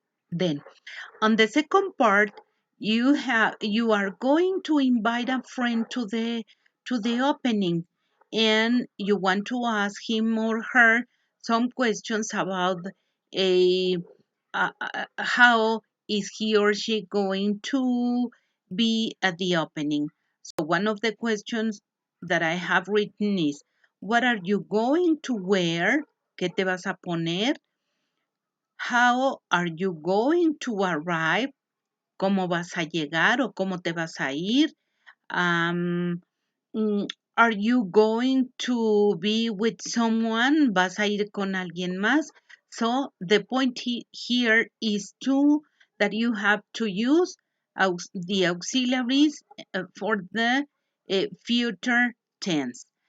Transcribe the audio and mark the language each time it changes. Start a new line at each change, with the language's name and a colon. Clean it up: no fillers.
English: Then on the second part, you are going to invite a friend to the opening, and you want to ask him or her some questions about a how is he or she going to be at the opening. So one of the questions that I have written is, what are you going to wear?
Spanish: ¿Qué te vas a poner?
English: How are you going to arrive?
Spanish: ¿Cómo vas a llegar o cómo te vas a ir?
English: Um, are you going to be with someone?
Spanish: ¿Vas a ir con alguien más?
English: So the point here is that you have to use the auxiliaries for the future tense.